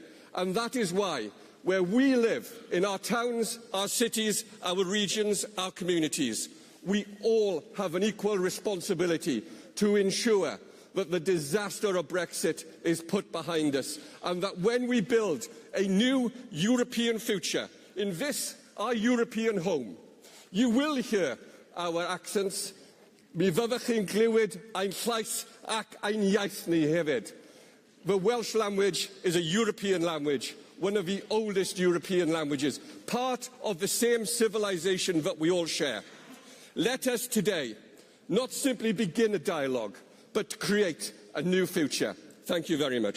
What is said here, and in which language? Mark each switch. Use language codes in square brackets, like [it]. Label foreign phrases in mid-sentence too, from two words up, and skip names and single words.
[en] And that is why, where we live, in our towns, our cities, our regions, our communities, we all have an equal responsibility to ensure that the disaster of Brexit is put behind us, and that when we build a new European future in this, our European home, you will hear our accents. [cy] Mi fyddwch chi'n glywed ein llais ac ein iaith ni hefyd. [en] The Welsh language is a European language, one of the oldest European languages, part of the same civilization that we all share. Let us today not simply begin a dialogue, but create a new future. Thank you very much.